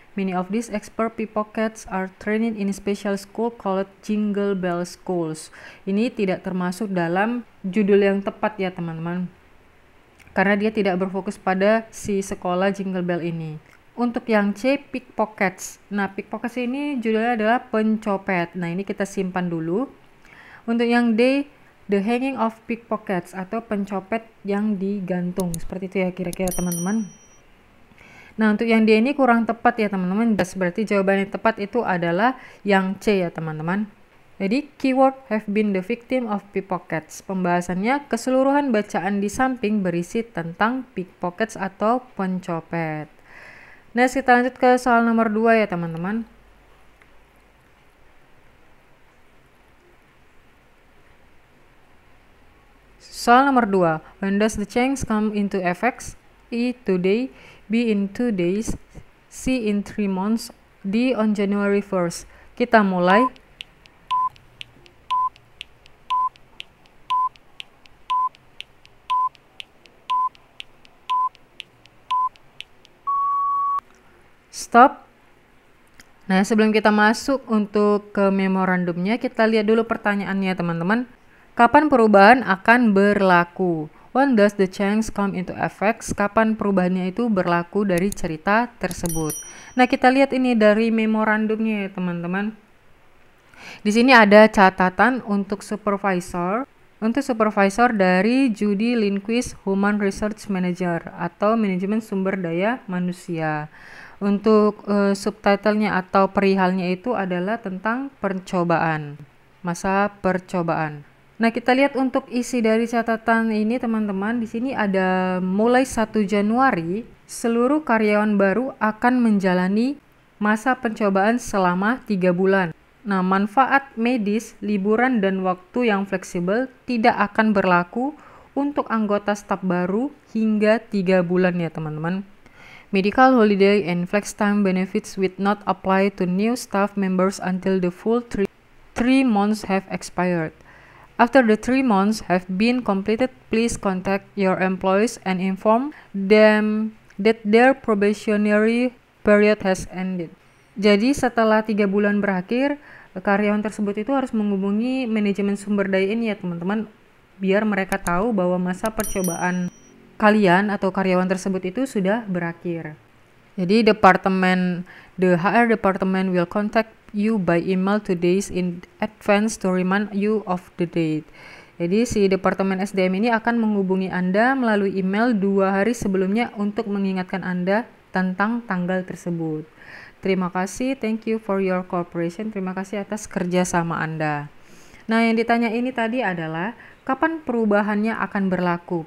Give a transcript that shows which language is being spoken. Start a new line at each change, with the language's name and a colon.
English: Many of these expert pickpockets are trained in a special school called Jingle Bell Schools.
Indonesian: Ini tidak termasuk dalam judul yang tepat ya teman-teman, karena dia tidak berfokus pada si sekolah Jingle Bell ini. Untuk yang C, pickpockets. Nah, pickpockets ini judulnya adalah pencopet. Nah, ini kita simpan dulu. Untuk yang D,
English: the hanging of pickpockets
Indonesian: atau pencopet yang digantung. Seperti itu ya kira-kira teman-teman. Nah, untuk yang D ini kurang tepat ya teman-teman. Berarti jawaban yang tepat itu adalah yang C ya teman-teman.
English: Jadi, keyword have been the victim of pickpockets.
Indonesian: Pembahasannya, keseluruhan bacaan di samping berisi tentang pickpockets atau pencopet. Nah, kita lanjut ke soal nomor 2 ya teman-teman. Soal nomor 2.
English: When does the change come into effect? E. Today, B. In 2 days, C. In 3 months, D. On January 1st.
Indonesian: Kita mulai.
English: Stop.
Indonesian: Nah, sebelum kita masuk untuk ke memorandumnya, kita lihat dulu pertanyaannya teman-teman. Kapan perubahan akan berlaku?
English: When does the change come into effect?
Indonesian: Kapan perubahannya itu berlaku dari cerita tersebut? Nah, kita lihat ini dari memorandumnya ya teman-teman. Di sini ada catatan untuk supervisor. Untuk supervisor dari Judy Lindquist, Human Research Manager atau manajemen sumber daya manusia. Untuk subtitlenya atau perihalnya itu adalah tentang percobaan, masa percobaan. Nah, kita lihat untuk isi dari catatan ini teman-teman. Di sini ada mulai 1 Januari, seluruh karyawan baru akan menjalani masa pencobaan selama 3 bulan. Nah, manfaat medis, liburan, dan waktu yang fleksibel tidak akan berlaku untuk anggota staf baru hingga 3 bulan ya teman-teman.
English: Medical holiday and flex time benefits will not apply to new staff members until the full 3 months have expired. After the 3 months have been completed, please contact your employees and inform them that their probationary period has ended.
Indonesian: Jadi setelah 3 bulan berakhir, karyawan tersebut itu harus menghubungi manajemen sumber daya ini ya teman-teman, biar mereka tahu bahwa masa percobaan kalian atau karyawan tersebut itu sudah berakhir.
English: Jadi the HR department will contact you by email 2 days in advance to remind you of the date.
Indonesian: Jadi si departemen SDM ini akan menghubungi Anda melalui email 2 hari sebelumnya untuk mengingatkan Anda tentang tanggal tersebut. Terima kasih,
English: thank you for your cooperation.
Indonesian: Terima kasih atas kerjasama Anda. Nah, yang ditanya ini tadi adalah kapan perubahannya akan berlaku?